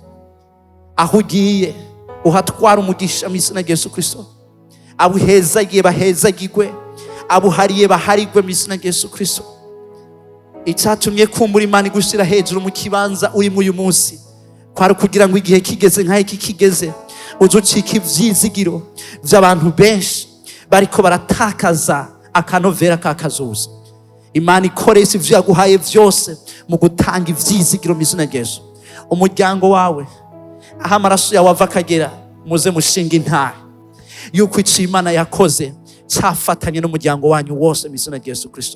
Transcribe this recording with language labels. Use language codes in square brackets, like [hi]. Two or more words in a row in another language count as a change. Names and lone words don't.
[rn] Aho ugiye uhatwara umugisha mu izina ya Yesu Kristo. Abuhezagiye bahezagirwe, abuhariye baharigwe mu izina ya Yesu Kristo. Icyatumye kumbura Imana igushyira hejuru mu kibanza urimo uyu munsi kwari kugira ngo igihe kigeze nkaho iki kigeze uzucika ivyizigiro by'abantu benshi bariko baratakaza akanovera kakazuza. Imana ikoresha ivyo yaguhaye byose mu gutanga ivyizigiro mu izina ya Yesu. Umuryango wawe aho amaraso yawe ava akagera muze mushinga intare yuko icyo Imana yakoze cyafatanye n'umuryango wanyu wose mu izina ya Yesu Kristo.